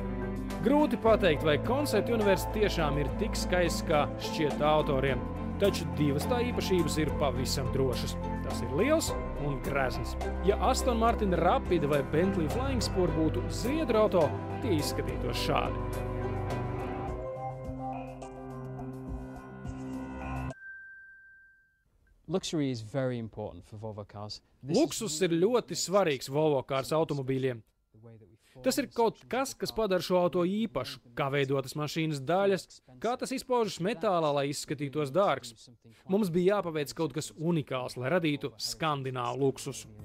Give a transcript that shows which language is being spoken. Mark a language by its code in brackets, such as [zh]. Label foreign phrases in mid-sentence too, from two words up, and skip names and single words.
[lv] Grūti pateikt, vai Concept Universe tiešām ir tik skaists, kā šķiet autoriem, taču divas tā īpašības ir pavisam drošas. Tas ir liels un grezns. Ja Aston Martin Rapid vai Bentley Flying Spur būtu zviedru auto, tie izskatītos šādi. [en] Luxury is very important for Volvo cars. [lv] Luksus ir ļoti svarīgs Volvo kārs automobīļiem. Tas ir kaut kas, kas padara šo auto īpašu, kā veidotas mašīnas daļas, kā tas izpaužas metālā, lai izskatītos dārgs. Mums bija jāpaveic kaut kas unikāls, lai radītu skandināvu luksusu.